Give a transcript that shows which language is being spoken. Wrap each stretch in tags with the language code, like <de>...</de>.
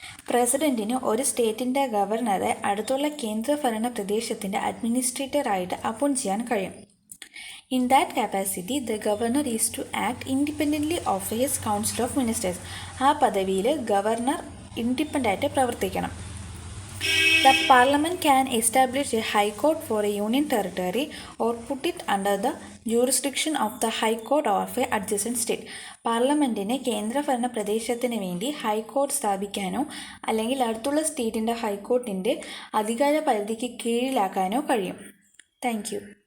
<ml>പ്രസിഡന്റിന് ഒരു സ്റ്റേറ്റിൻ്റെ ഗവർണറെ അടുത്തുള്ള കേന്ദ്രഭരണ പ്രദേശത്തിൻ്റെ അഡ്മിനിസ്ട്രേറ്ററായിട്ട് അപ്പോയിൻറ്റ് ചെയ്യാൻ കഴിയും.</ml> <en>In that capacity, the governor is to act independently of his council of ministers.</en> <ml>ആ പദവിയിൽ ഗവർണർ ഇൻഡിപെൻഡൻ്റ് ആയിട്ട് പ്രവർത്തിക്കണം.</ml> <en>The parliament can establish a high court for a union territory or put it under the jurisdiction of the high court of a adjacent state.</en> <ml>പാർലമെൻറ്റിന് കേന്ദ്രഭരണ പ്രദേശത്തിന് വേണ്ടി high court സ്ഥാപിക്കാനോ അല്ലെങ്കിൽ അടുത്തുള്ള സ്റ്റേറ്റിൻ്റെ ഹൈക്കോർട്ടിൻ്റെ അധികാര പരിധിക്ക് കീഴിലാക്കാനോ കഴിയും. Thank you.</ml>